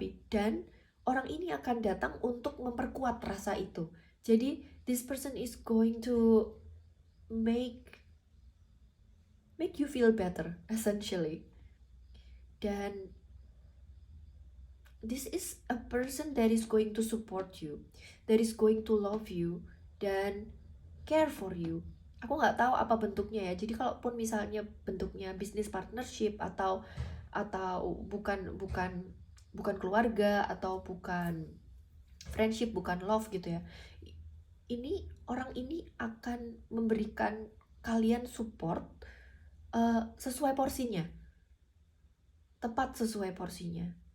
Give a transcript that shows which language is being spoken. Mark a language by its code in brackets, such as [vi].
[id] Dan orang ini akan datang untuk memperkuat rasa itu. Jadi [en] this person is going to make you feel better, essentially. [id] Dan [en] this is a person that is going to support you, that is going to love you, [id] dan [en] care for you. [id] Aku nggak tahu apa bentuknya ya. Jadi kalaupun misalnya bentuknya business partnership atau bukan keluarga, atau bukan friendship, bukan love gitu ya, ini orang ini akan memberikan kalian support sesuai porsinya, tepat sesuai porsinya.